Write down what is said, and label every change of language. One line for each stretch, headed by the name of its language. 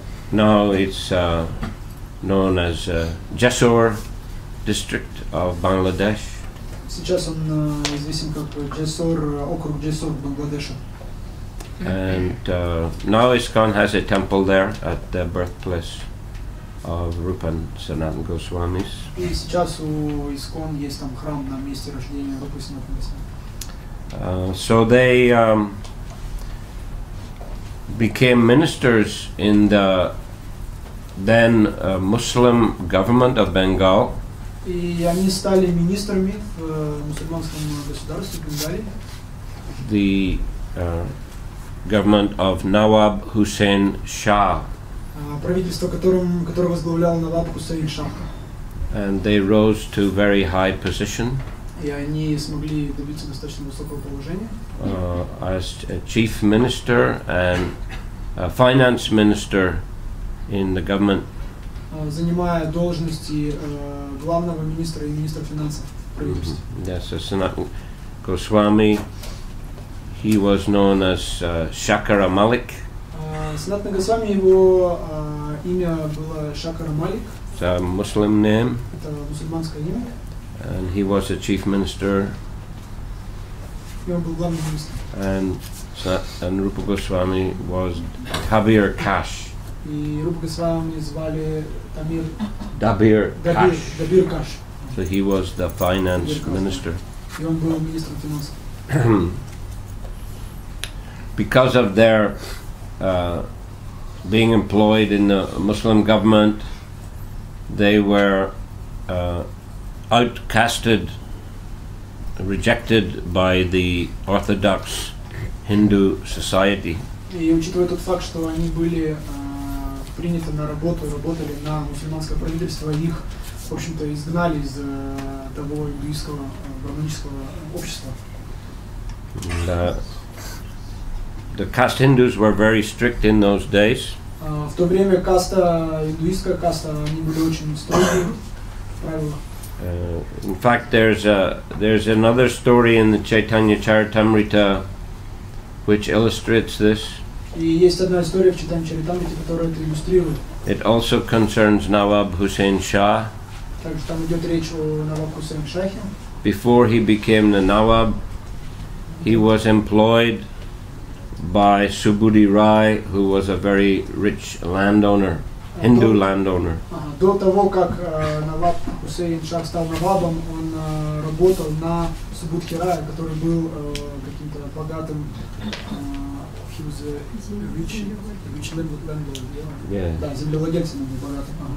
English: Now it's known as Jessore district of Bangladesh.
Russian: Сейчас он известен как Джессор, округ Джессор в Бангладеше.
English: And now ISKCON has a temple there at the birthplace of Rupa and Sanatana Goswamis.
Russian: И сейчас у ИСККОН есть там храм на месте рождения Рупы и Санатаны Госвами.
English: So they became ministers in the then Muslim government of Bengal.
Russian: И они стали министрами в мусульманском государстве Бенгалии.
English: The government of Nawab Hussain Shah.
Russian: Правительство, которое возглавлял Наваб Хусейн Шах.
English: And they rose to very high position.
Russian: И они смогли добиться достаточно высокого положения.
English: As a chief minister and a finance minister in the government.
Russian: Занимая должности главного министра и министра финансов в правительстве.
English: Yes, so Sanatana Goswami, he was known as Shakara Malik.
Russian: Санатана Госвами, его имя было Шакара Малик.
English: It's a Muslim name.
Russian: Это мусульманское имя.
English: And he was a chief minister.
Russian: И он был главным министром.
English: And Rupa Goswami was Kabir Kash.
Russian: И Рупа Госвами звали
English: Dabir Kash.
Russian: Dabir Kash.
English: So he was the finance minister.
Russian: И он был министром финансов.
English: Because of their being employed in the Muslim government, they were outcasted, rejected by the Orthodox Hindu society.
Russian: И учитывая тот факт, что они были приняты на работу, работали на мусульманское правительство, их, в общем-то, изгнали из того индуистского, браманического общества.
English: The caste Hindus were very strict in those days.
Russian: В то время каста, индуистская каста, они были очень строгие правила.
English: In fact, there's another story in the Chaitanya Charitamrita which illustrates this.
Russian: И есть одна история в Чайтанья Чаритамрите, которая это иллюстрирует.
English: It also concerns Nawab Hussain Shah.
Russian: Также там идет речь о Наваб Хусейн Шахе.
English: Before he became the Nawab, he was employed by Subudhi Rai, who was a very rich landowner, Hindu landowner.
Russian: До того, как Наваб Хусейн Шах стал Навабом, он работал на Субудхи Рая, который был каким-то богатым,
English: he was a rich landlord, yeah.
Russian: Да, землевладельцем богатым.